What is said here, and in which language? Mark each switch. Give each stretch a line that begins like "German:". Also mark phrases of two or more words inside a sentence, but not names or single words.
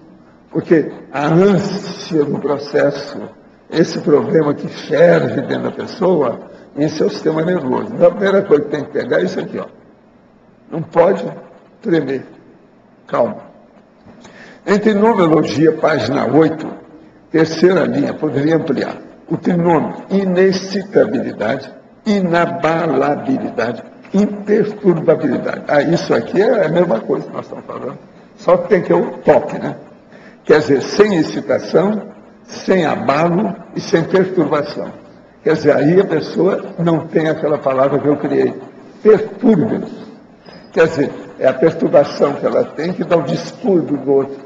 Portuguese: Porque a ânsia no processo, esse problema que ferve dentro da pessoa, esse é o sistema nervoso. Então, a primeira coisa que tem que pegar é isso aqui, ó. Não pode tremer. Calma. Em Trinomiologia, página 8, terceira linha, poderia ampliar. O trinômio, inexcitabilidade, inabalabilidade, imperturbabilidade. Isso aqui é a mesma coisa que nós estamos falando. Só que tem que ter o toque, né? Quer dizer, sem excitação, sem abalo e sem perturbação. Quer dizer, aí a pessoa não tem aquela palavra que eu criei, perturbe-nos. Quer dizer, é a perturbação que ela tem que dá o distúrbio do outro.